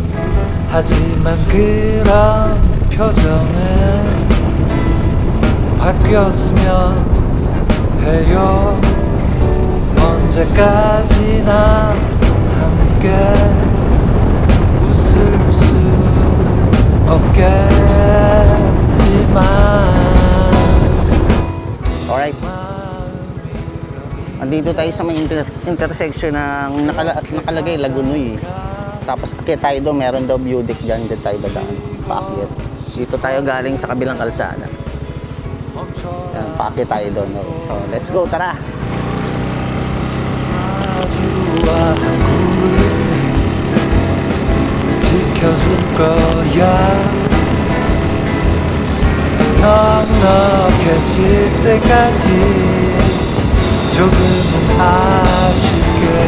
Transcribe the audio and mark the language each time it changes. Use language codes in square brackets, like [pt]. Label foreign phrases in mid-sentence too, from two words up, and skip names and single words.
[ko] 하지만 그런 표정은 바뀌었으면 해요. 언제까지나 함께 웃을 수 없겠지만. [en] Alright. [tl] Andito tayo sa may intersection ng nakalagay Lagunoy. Tapos akit tayo doon, meron daw view deck dyan tayo dadaan. Paakyat. Dito tayo galing sa kabilang kalsada. Yan, paakyat tayo doon. [en] So, let's go, tara! [ko] 마주와 구름이 지켜줄 거야. 넉넉해질 때까지 조금은 아쉽게.